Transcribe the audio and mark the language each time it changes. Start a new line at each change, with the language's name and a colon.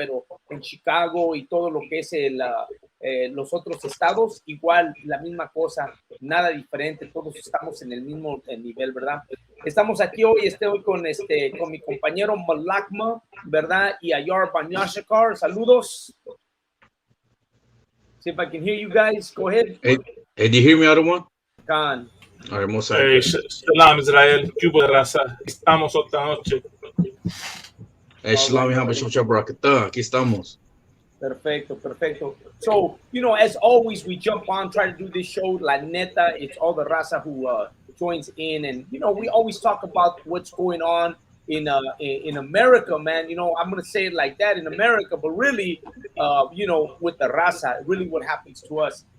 Spanish: Pero en Chicago y todo lo que es los otros estados, igual la misma cosa, nada diferente, todos estamos en el mismo nivel, ¿verdad? Estamos aquí hoy, estoy con mi compañero Malakma, ¿verdad? Y Ayar Banyashakar, saludos.
English: See if I can hear you guys. Go ahead. Hey, do you hear me, other one? Khan. All right, most
Spanish: Shalom Israel, Cuba de raza. Estamos otra noche. Hey, Shalom, aquí estamos. Perfecto, perfecto.
English: So, as always, we jump on, try to do this show, La Neta. It's all the raza who joins in. And, we always talk about what's going on in America, man. I'm going to say it like that, in America. But really, with the raza, really what happens to us.